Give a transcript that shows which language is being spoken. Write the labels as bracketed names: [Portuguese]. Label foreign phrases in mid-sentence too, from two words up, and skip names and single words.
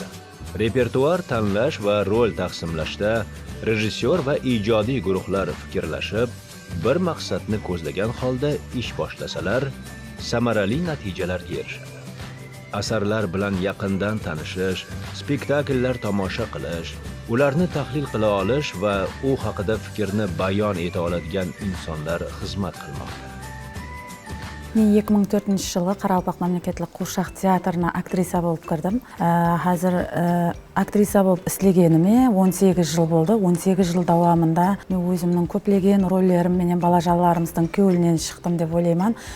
[Uzbek] Repertuar tanlash va rol taqsimlashda rejissyor va ijodiy guruhlar fikrlashib, bir maqsadni ko'zlagan holda ish boshlasalar, samarali natijalarga erishadi. Asarlar bilan yaqindan tanishish, spektakllar tomosha qilish, ularni tahlil qila olish va u haqida fikrni bayon eta oladigan insonlar xizmat qilmoqda. [Kara-Kalpak] Мен 2004 жылы Қарақалпақ мемлекеттік қуыршақ театрына актриса болып кірдім. Қазір актриса болып істегеніме 18 жыл болды. 18 жыл давамында мен өзімнің көптеген рөлдерім менен балажандарымыздың көңілінен шықтым деп ойлаймын.